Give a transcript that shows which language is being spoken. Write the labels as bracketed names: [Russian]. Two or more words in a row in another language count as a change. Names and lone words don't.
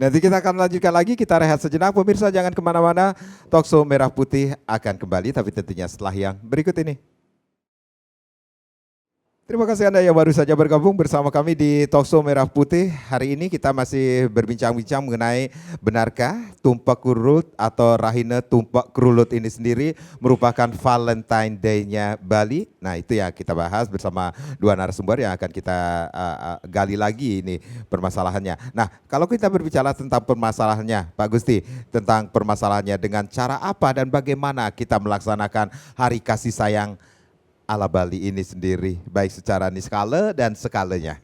[Indonesian] Nanti kita akan lanjutkan lagi, kita rehat sejenak. Pemirsa jangan kemana-mana, Talkshow Merah Putih akan kembali, tapi tentunya setelah yang berikut ini. Terima kasih Anda yang baru saja bergabung bersama kami di Talkshow Merah Putih. Hari ini kita masih berbincang-bincang mengenai benarkah tumpak kerulut atau Rahina tumpak kerulut ini sendiri merupakan Valentine Day-nya Bali. Nah, itu yang kita bahas bersama dua narasumber yang akan kita gali lagi ini permasalahannya. Nah, kalau kita berbicara tentang permasalahannya, Pak Gusti, tentang permasalahannya dengan cara apa dan bagaimana kita melaksanakan Hari Kasih Sayang ala Bali ini sendiri, baik secara niskala dan skalanya.